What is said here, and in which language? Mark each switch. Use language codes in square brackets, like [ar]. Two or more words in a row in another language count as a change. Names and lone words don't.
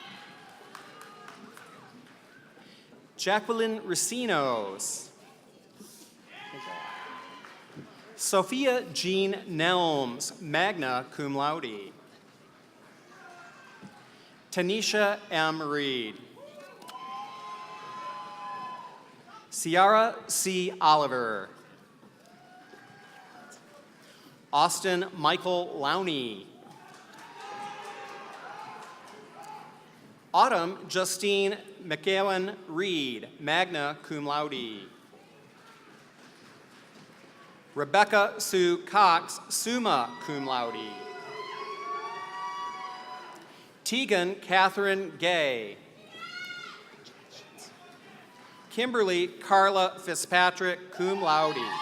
[en] Jacqueline Racinos. Sophia Jean Nelms, [la] magna cum laude. [en] Tanisha M. Reed. Ciara C. Oliver. Austin Michael Lowney. Autumn Justine McGowan Reed, [la] magna cum laude. [en] Rebecca Sue Cox, [la] summa cum laude. [en] Tegan Catherine Gay. Kimberly Carla Fitzpatrick, [la] cum laude.